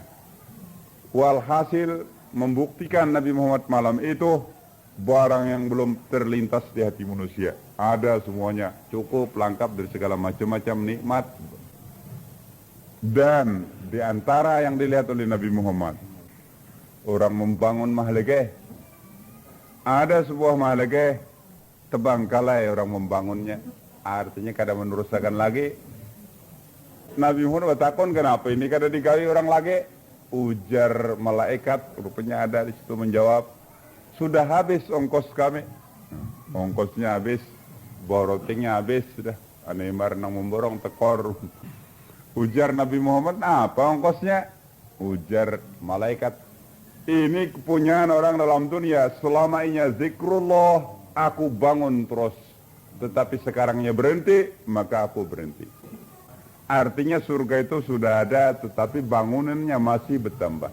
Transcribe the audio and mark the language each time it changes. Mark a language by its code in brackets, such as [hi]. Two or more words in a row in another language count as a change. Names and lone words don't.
[id] Walhasil membuktikan Nabi Muhammad malam itu barang yang belum terlintas di hati manusia. Ada semuanya, cukup lengkap dari segala macam-macam nikmat. Dan di antara yang dilihat oleh Nabi Muhammad, orang membangun mahlegeh. Ada sebuah mahlegeh, tebangkalai orang membangunnya. [bjn] Artinya kada meneruskan lagi. Nabi Muhammad bertakon, kenapa ini kada digawi orang lagi? [id] Ujar malaikat, rupanya ada di situ menjawab, sudah habis ongkos kami. Ongkosnya habis, borotingnya habis, sudah. [bjn] Anemar nang memborong tekor. [id] Ujar Nabi Muhammad, apa ongkosnya? Ujar malaikat, ini kepunyaan orang dalam dunia, selama ini zikrullah, aku bangun terus. Tetapi sekarangnya berhenti, maka aku berhenti. Artinya surga itu sudah ada, tetapi bangunannya masih bertambah.